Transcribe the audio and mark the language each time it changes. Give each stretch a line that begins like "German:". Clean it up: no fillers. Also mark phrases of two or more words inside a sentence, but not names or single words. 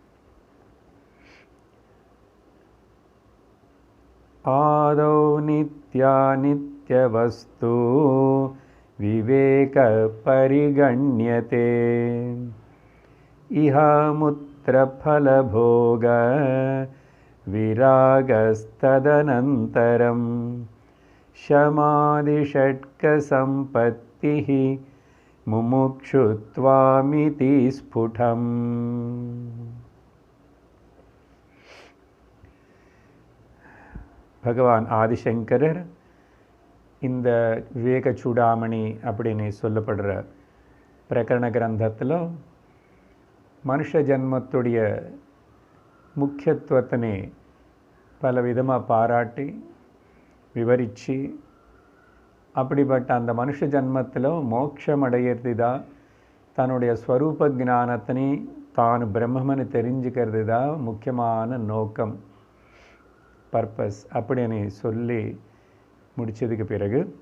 Sanskrit: आदौ नित्यानित्यवस्तु विवेक परिगण्यते इह मुत्र फलभोग विरागस्तदनन्तरं शमादिषट्क संपत्तिः मुमुक्षुत्वामिति स्फुटम्।
Tamil: பகவான் ஆதிசங்கரர் இந்த விவேக சூடாமணி அப்படின்னு சொல்லப்படுற பிரகரண கிரந்தத்தில் மனுஷ ஜன்மத்துடைய முக்கியத்துவத்தினை பல விதமாக பாராட்டி விவரித்து அப்படிப்பட்ட அந்த மனுஷ ஜன்மத்தில் மோட்சம் அடையிறது தான் தன்னுடைய ஸ்வரூப ஞானத்தினை தான் பிரம்மன்னு தெரிஞ்சுக்கிறது தான் முக்கியமான நோக்கம், பர்பஸ் அப்படின்னு சொல்லி முடித்ததுக்கு பிறகு